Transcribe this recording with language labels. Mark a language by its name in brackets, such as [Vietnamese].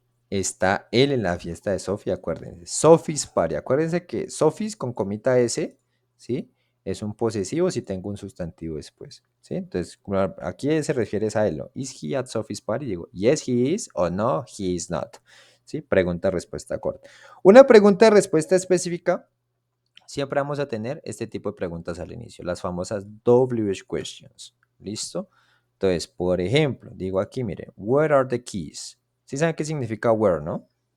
[Spanish] Está él en la fiesta de Sofía, acuérdense. [English] Sophie's party. [Spanish] Acuérdense que Sophie's con comita S, ¿sí? Es un posesivo si tengo un sustantivo después, ¿sí? Entonces, aquí se refiere a él, ¿no? [English] ¿Is he at Sophie's party? [Spanish] Digo, [English] yes, he is, o no, he is not. [Spanish] ¿Sí? Pregunta, respuesta corta. Una pregunta de respuesta específica, siempre vamos a tener este tipo de preguntas al inicio, las famosas WH questions. ¿Listo? Entonces, por ejemplo, digo aquí, mire, [English] where are the keys? [Spanish] ¿Sí saben qué significa where, no?